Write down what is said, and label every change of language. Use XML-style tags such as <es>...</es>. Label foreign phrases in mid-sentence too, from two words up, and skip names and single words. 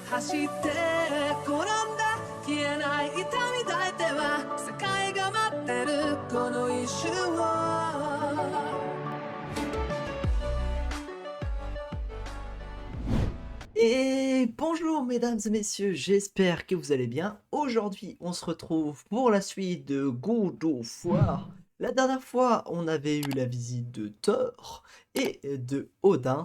<ja>して転んだ消えない痛み抱いては世界が待ってるこの一瞬を</ja> <fr>Et bonjour mesdames et messieurs, j'espère que vous allez bien. Aujourd'hui, on se retrouve pour la suite de God of War. La dernière fois, on avait eu la visite de Thor et de Odin.</fr>